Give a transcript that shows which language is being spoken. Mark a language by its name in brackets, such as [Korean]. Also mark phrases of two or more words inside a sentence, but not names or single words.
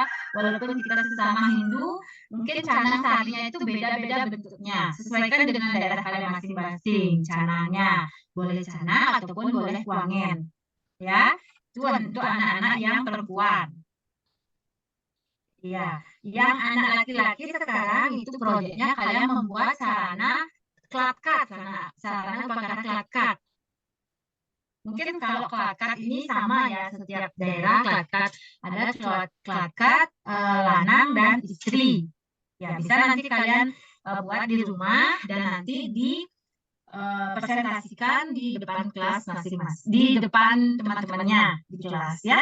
[Indonesian] Walaupun kita sesama Hindu, mungkin canang seharinya itu beda-beda bentuknya. Sesuaikan dengan daerah kalian masing-masing canangnya. Boleh canang ataupun boleh kuangen. Ya, itu untuk anak-anak yang perempuan. Iya, yang anak laki-laki sekarang itu proyeknya kalian membuat sarana klatkat, sarana upacara klatkat. Mungkin kalau klatkat ini sama ya, setiap daerah klatkat ada klatkat lanang dan istri. Ya, bisa nanti kalian buat di rumah dan nanti presentasikan di depan kelas masing-masing, di depan teman-temannya di kelas ya.